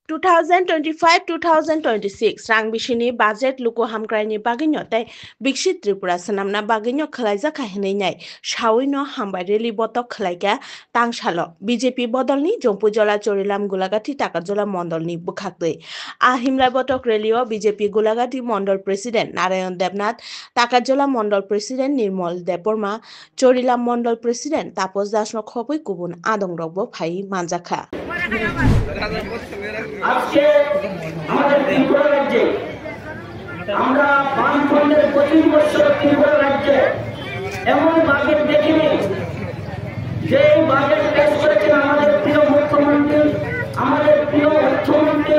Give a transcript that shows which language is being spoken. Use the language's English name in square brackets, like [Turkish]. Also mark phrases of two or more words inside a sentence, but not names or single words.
[Kok Borok] 2025-2026 rang bishini budget luko hamkraini baginyo tai bikshit Tripura sanamna baginyo khlaija kahini nyai shawino hambai reli botok khlaika tangshalo BJP bodolni Jompujola Chorilam Gulagati Takajola Mondolni bukhaktui a himlai botok relio BJP Gulagati Mondol President Narayan Debnath Takajola Mondol President Nirmal Deborma Chorilam Mondol President Tapos Dasno khopoi kubun adong rogbo phai manjakha [Bangla] আজকে আমাদের ত্রিপুরা রাজ্যে আমরা বামফ্রন্টের 25 বছর ত্রিপুরা রাজ্যে এমন বাজেট দেখিনি যে বাজেট পেশ করেছেন আমাদের প্রিয় মুখ্যমন্ত্রী আমাদের প্রিয় অর্থমন্ত্রী